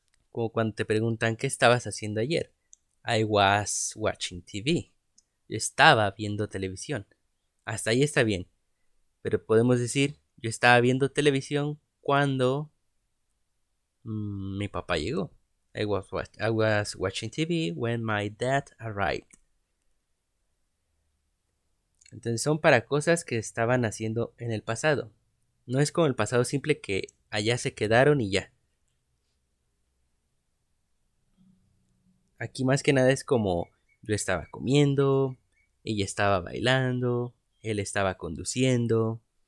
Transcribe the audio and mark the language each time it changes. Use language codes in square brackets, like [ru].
[es] Como cuando te preguntan qué estabas haciendo ayer. [en] I was watching TV. [es] Yo estaba viendo televisión. Hasta ahí está bien. Pero podemos decir, yo estaba viendo televisión cuando mi papá llegó. [en] I was watching TV when my dad arrived. [es] Entonces son para cosas que estaban haciendo en el pasado. No es como el pasado simple que allá se quedaron y ya. Aquí más que nada es como yo estaba comiendo, ella estaba bailando, él estaba conduciendo.